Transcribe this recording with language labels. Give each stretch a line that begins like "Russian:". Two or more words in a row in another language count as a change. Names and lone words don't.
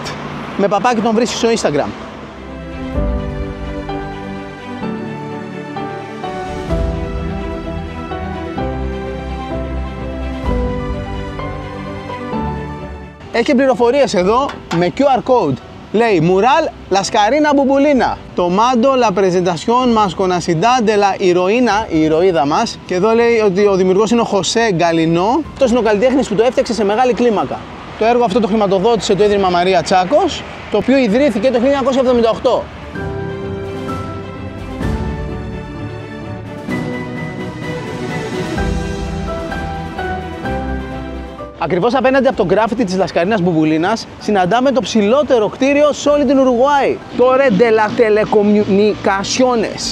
Greek: Με παπάκι τον βρίσκεις στο Instagram. Έχει πληροφορίες εδώ με QR code.
Spanish: Λέει Mural Lascarina Bubulina. Tomando la presentación más conocida de la heroína,
Greek: η ηρωίδα μας. Και εδώ λέει ότι ο δημιουργός είναι ο Χωσέ Γκαλινό. Αυτός είναι ο καλλιτέχνης που το έφτιαξε σε μεγάλη κλίμακα. Το έργο αυτό το χρηματοδότησε το Ίδρυμα Μαρία Τσάκος, το οποίο ιδρύθηκε το 1978. Ακριβώς απέναντι από το γκράφιτι της Λασκαρίνας Μπουμπουλίνας συναντάμε το ψηλότερο κτίριο σε όλη την Ουρουγουάη, το Torre de las Telecomunicaciones.